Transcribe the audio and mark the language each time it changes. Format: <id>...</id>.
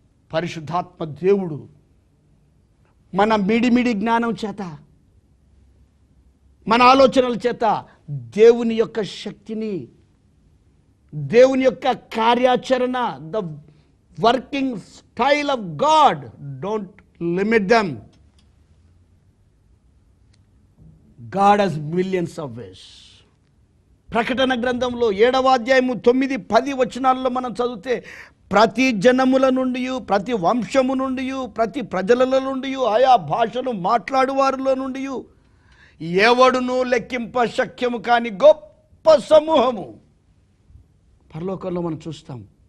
<te>పరిశుద్ధాత్మ దేవుడు మన మిడిమిడి జ్ఞానం చేత, మన ఆలోచనల చేత దేవుని యొక్క శక్తిని, దేవుని యొక్క కార్యాచరణ,</te> <en>The working style of God, don't limit them. God has millions of ways.</en> <te>ప్రకటన గ్రంథంలో 7వ అధ్యాయము 9, 10 వచనాల్లో మనం చదివితే, ప్రతి జనముల నుండి, ప్రతి వంశము నుండి, ప్రతి ప్రజల నుండి, ఆయా భాషను మాట్లాడువారిలో నుండి ఎవడును లెక్కింప శక్యము కాని గొప్ప సమూహము పరలోకంలో మనం చూస్తాం.</te>